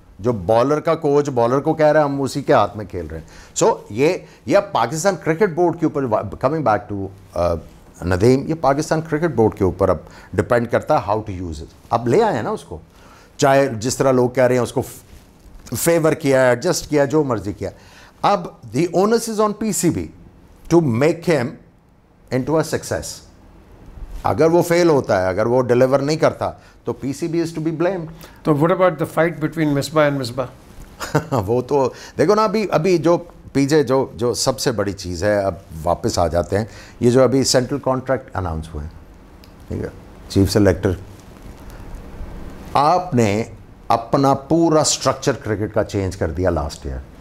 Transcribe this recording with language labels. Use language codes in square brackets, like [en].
[ur] جو بالر کا coach bowler کو کہہ رہا ہے ہم اسی کے ہاتھ میں کھیل رہے ہیں. سو یہ پاکستان کرکٹ بورڈ کے اوپر, [en] coming back to Nadeem, [ur] یہ پاکستان کرکٹ بورڈ کے اوپر اب ڈپینڈ کرتا ہے [en] How to use it. [ur] اب لے آئے ہیں نا اس کو, چاہے جس طرح لوگ کہہ رہے ہیں اس کو فیور کیا, ایڈجسٹ کیا, جو مرضی کیا. [en] اب the onus is on P C B to make him into a success. [ur] اگر وہ فیل ہوتا ہے, اگر وہ ڈیلیور نہیں کرتا, تو [en] P C B is to be blamed. تو what about the fight between Misbah and Misbah? [ur] وہ تو دیکھو نا, ابھی جو پیچھے جو سب سے بڑی چیز ہے, اب واپس آ جاتے ہیں, یہ جو ابھی سینٹرل کانٹریکٹ اناؤنس ہوئے ہیں, ٹھیک ہے, چیف سلیکٹر, آپ نے اپنا پورا سٹرکچر کرکٹ کا چینج کر دیا [en] Last year.